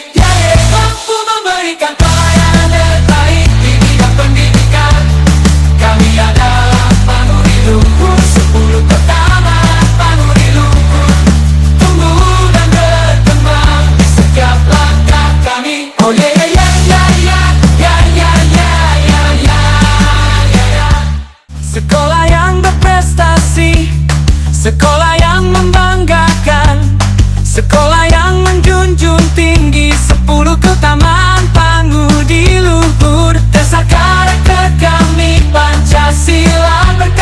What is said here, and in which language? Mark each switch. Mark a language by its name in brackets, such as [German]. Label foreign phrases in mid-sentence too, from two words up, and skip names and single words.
[Indonesian] Mampu memberikan pelayanan terbaik di bidang pendidikan. Kami adalah Panguri Luhur 10 pertama Panguri Luhur, tumbuh dan berkembang di setiap langkah kami. [English] Oh yeah yeah yeah yeah yeah yeah yeah yeah yeah yeah yeah. [Indonesian] Sekolah yang berprestasi, Sekolah yang membanggakan, sekolah yang menjunjung tinggi, 10 keutamaan Pangudi luhur. Dasar karakter kami Pancasila.